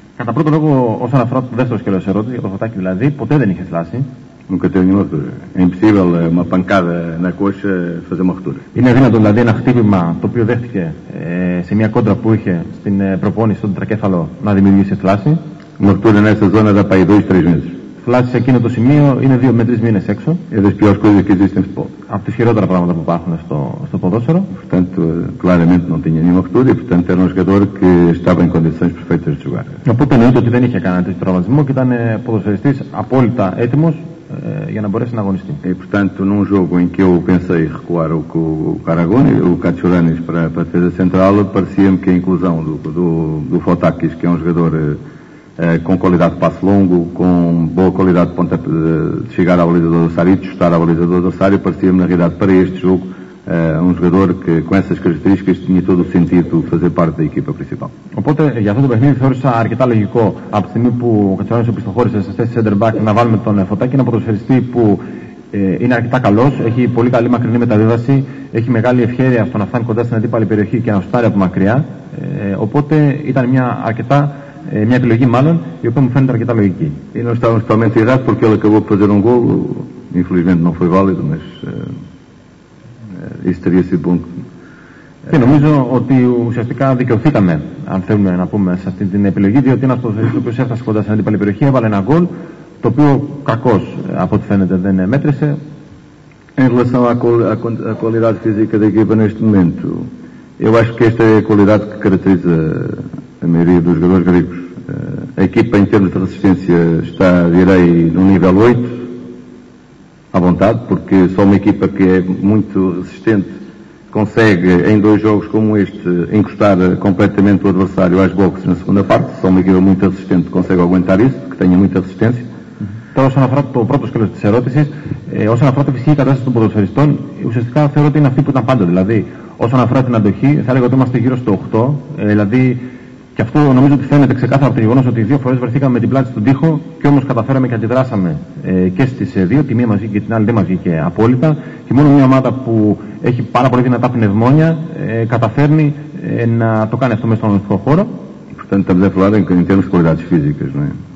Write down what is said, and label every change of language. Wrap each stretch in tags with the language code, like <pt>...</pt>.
<el>Κατά πρώτον λόγο, όσον αφορά το δεύτερο σκέλος ερώτηση, ο Φωτάκη δηλαδή ποτέ δεν είχε θλάσει.</el> <pt>Nunca teve nenhuma ruptura. É impossível uma pancada na coxa fazer uma ruptura.</pt> <el>Είναι αδύνατο δηλαδή ένα χτύπημα το οποίο δέχτηκε σε μια κόντρα που είχε στην προπόνηση στον τετρακέφαλο να δημιουργήσει θλάση.</el> <pt>Uma ruptura nessa zona dá para aí 2-3 meses.</pt> <el>Θλάση σε εκείνο το σημείο είναι 2 με 3 μήνες έξω.</el> <pt>É das piores coisas que existem no futebol.</pt> <el>Από τις χειρότερα πράγματα που υπάρχουν στο ποδόσφαιρο.</el> <pt>Portanto, claramente não tinha nenhuma ruptura e, portanto, era um jogador que estava em condições perfeitas de jogar.</pt> <el>Οπότε εννοείται ότι δεν είχε κανένα τέτοιο τραυματισμό και ήταν ποδοσφαιριστής απόλυτα έτοιμος για να μπορέσει να αγωνιστεί.</el> <pt>E, portanto, num jogo em que eu pensei recuar o Karagoni, o Katsuranis para a defesa central, parecia-me que a inclusão do Fotakis, que é um jogador com qualidade de passe longo, com boa qualidade de chegar à baliza do adversário e de chutar à baliza do adversário, parecia-me na realidade para este jogo um jogador que com essas características tinha todo o sentido fazer parte da equipa principal.</pt> <el>Οπότε για αυτό το παιχνίδι θεώρησα αρκετά λογικό από τη στιγμή που ο Κατσουράνης οπισθοχώρησε σε θέση center back να βάλουμε τον Φωτάκη, ένα ποδοσφαιριστή που είναι αρκετά καλός, έχει πολύ καλή μακρινή μεταβίβαση, έχει μεγάλη ευχέρεια στο να φτάνει κοντά στην αντίπαλη περιοχή και να σουτάρει από μακριά. Οπότε ήταν μια επιλογή μάλλον η οποία μου φαίνεται αρκετά λογική.</el> <pt>E não estávamos totalmente errados porque ele acabou por fazer um gol, infelizmente não foi válido, mas isso teria sido bom.</pt> <el>Και νομίζω ότι ουσιαστικά δικαιωθήκαμε, αν θέλουμε να πούμε, σε αυτή την επιλογή, διότι ένας ποδοσφαιριστής ο οποίος έφτασε κοντά στην αντίπαλη περιοχή έβαλε ένα γκολ, το οποίο κακώς από ό,τι φαίνεται δεν μέτρησε.</el> <pt>Em relação à qualidade física da equipa neste momento, eu acho que esta é a qualidade que caracteriza a maioria dos jogadores gregos. A equipa em termos de resistência está, direi, no nível 8, à vontade, porque só uma equipa que é muito resistente consegue, em 2 jogos como este, encostar completamente o adversário às boxes na segunda parte. Só uma equipa muito resistente consegue aguentar isso, que tenha muita resistência.</pt> <el>Τώρα, όσον αφορά το πρώτο σκέλος της ερώτησης, όσον αφορά τη φυσική κατάσταση των ποδοσφαιριστών, ουσιαστικά θεωρώ ότι είναι αυτή που ήταν πάντα. Δηλαδή, όσον αφορά την αντοχή, θα έλεγα ότι είμαστε γύρω στο 8. Δηλαδή, και αυτό νομίζω ότι φαίνεται ξεκάθαρα από το γεγονός ότι 2 φορές βρεθήκαμε με την πλάτη στον τοίχο και όμως καταφέραμε και αντιδράσαμε και στις 2. Τη μία μας βγήκε και την άλλη δεν μας βγήκε απόλυτα. Και μόνο μια ομάδα που έχει πάρα πολύ δυνατά πνευμόνια καταφέρνει να το κάνει αυτό μέσα στον αγωνιστικό χώρο.</el> <pt>Portanto, estamos a falar em termos de qualidades físicas, não é?</pt>